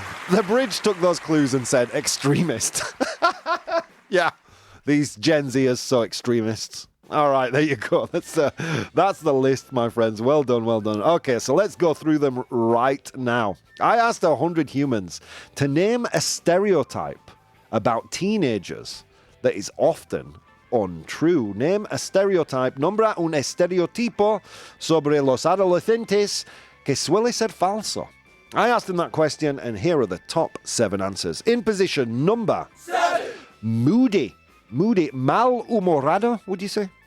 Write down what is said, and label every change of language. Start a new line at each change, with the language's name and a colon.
English: The bridge took those clues and said extremist. Yeah, these Gen Z are so extremists. All right, there you go. That's the list, my friends. Well done. Okay, so let's go through them right now. I asked 100 humans to name a stereotype about teenagers that is often untrue. Name a stereotype.
Spanish: Nombra un estereotipo sobre los adolescentes que suele ser falso.
English: I asked them that question, and here are the top 7 answers. In position number 7. Moody. Malhumorado, would you say?